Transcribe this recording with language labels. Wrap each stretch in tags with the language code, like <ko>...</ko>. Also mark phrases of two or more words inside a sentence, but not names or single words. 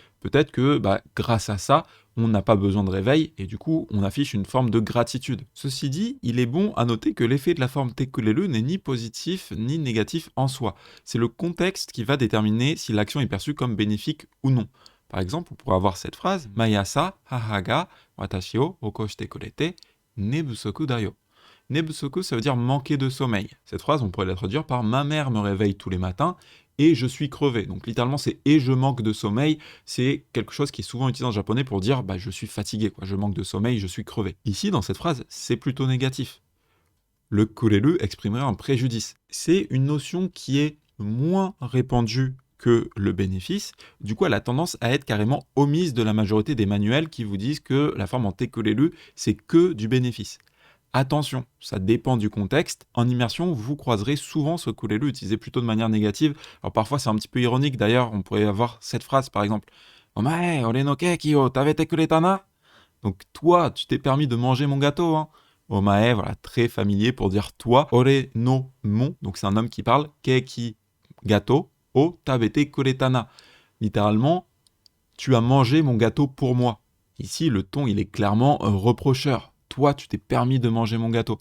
<fr>Peut-être que grâce à ça, on n'a pas besoin de réveil et du coup, on affiche une forme de gratitude. Ceci dit, il est bon à noter que l'effet de la forme tekurelu n'est ni positif ni négatif en soi. C'est le contexte qui va déterminer si l'action est perçue comme bénéfique ou non. Par exemple, on pourrait avoir cette phrase</fr> <ja>毎朝母が私を起こしてくれて寝不足だよ.</ja> <fr>Nebusoku, ça veut dire manquer de sommeil. Cette phrase, on pourrait la traduire par ma mère me réveille tous les matins et je suis crevé. Donc littéralement, c'est et je manque de sommeil. C'est quelque chose qui est souvent utilisé en japonais pour dire je suis fatigué, je manque de sommeil, je suis crevé. Ici, dans cette phrase, c'est plutôt négatif. Le kureru exprimerait un préjudice. C'est une notion qui est moins répandue que le bénéfice. Du coup, elle a tendance à être carrément omise de la majorité des manuels qui vous disent que la forme en</fr> <ja>てくれる,</ja> <fr>c'est que du bénéfice. Attention, ça dépend du contexte. En immersion, vous croiserez souvent ce kureru utilisé plutôt de manière négative. Alors parfois, c'est un petit peu ironique. D'ailleurs, on pourrait avoir cette phrase, par exemple.</fr> <ja>お前、俺のケーキを食べてくれたな?</ja> <fr>Donc toi, tu t'es permis de manger mon gâteau, hein. Omae, voilà, très familier pour dire toi.</fr> <ja>俺の</ja> <fr>mon, donc c'est un homme qui parle. Keiki, gâteau.</fr> <ja>を食べてくれたな.</ja> <fr>Littéralement, tu as mangé mon gâteau pour moi. Ici, le ton, il est clairement reprocheur. Toi, tu t'es permis de manger mon gâteau.</fr>